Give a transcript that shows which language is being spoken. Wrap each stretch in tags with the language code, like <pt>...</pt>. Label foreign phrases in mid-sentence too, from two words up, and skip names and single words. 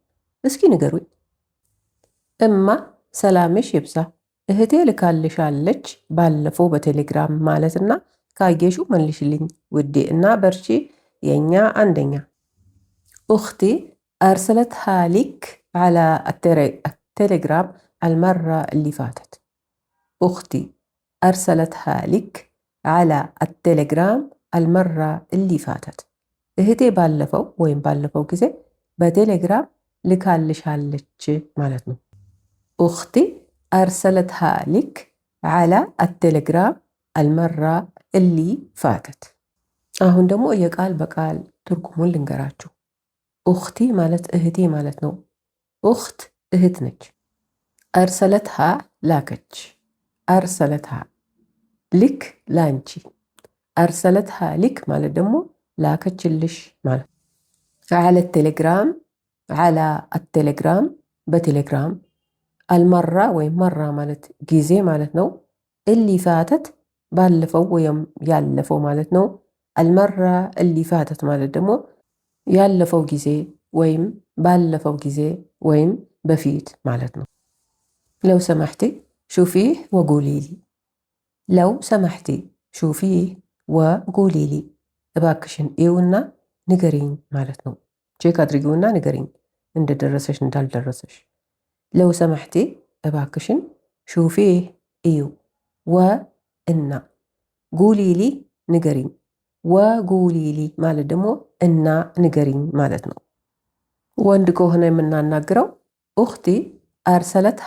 <am>እስኪ ንገሩኝ። እማ ሰላምሽ ይብዛ፣ እህቴ ልካልሻለች ባለፈው በቴሌግራም ማለትና ካየሹ መልሽልኝ ውዴ እና በርቺ የኛ</am> <ar>አንደኛ። أختي أرسلتها لك على التليجرام المرة اللي فاتت أختي أرسلتها لك على التليجرام المرة اللي فاتت</ar> <am>እህቴ ባለፈው ወይም ባለፈው ጊዜ በቴሌግራም ልካልሻለች ማለት ነው።</am> <ar>أختي أرسلتها لك على التليجرام المرة اللي فاتت።</ar> <am>አሁን ደግሞ የቃል በቃል ትርጉሙን ልንገራችሁ። ኡኽቲ ማለት እህቴ ማለት ነው። ኡኽት እህት ነች። አርሰለትሃ ላከች።</am> <ar>أرسلتها لك</ar> <am>ላንቺ።</am> <ar>أرسلتها لك</ar> <am>ማለት ደግሞ ላከችልሽ ማለት</am> <ar>على التليجرام على التليجرام</ar> <am>በቴሌግራም አልመራ ወይም መራ ማለት ጊዜ ማለት ነው።</am> <ar>اللي فاتت</ar> <am>ባለፈው ወይም ያለፈው ማለት ነው። አልመራ</am> <ar>اللي فاتت</ar> <am>ማለት ደግሞ ያለፈው ጊዜ ወይም ባለፈው ጊዜ ወይም በፊት ማለት ነው።</am> <ar>لو سمحتي شوفيه وقولي لي لو سمحتي شوفيه وقولي لي</ar> <am>እባክሽን እዩና ንገሪኝ ማለት ነው። ቼክ አድርጊውና ንገሪኝ እንደደረሰሽ እንዳልደረሰሽ።</am> <ar>لو سمحتي</ar> <am>እባክሽን ሹፊህ እዩ ወእና ጉሊሊ ንገሪኝ ወጉሊሊ ማለት ደግሞ እና ንገሪኝ ማለት ነው። ወንድ ከሆነ የምናናግረው</am> <ar>أختي أرسلتها</ar>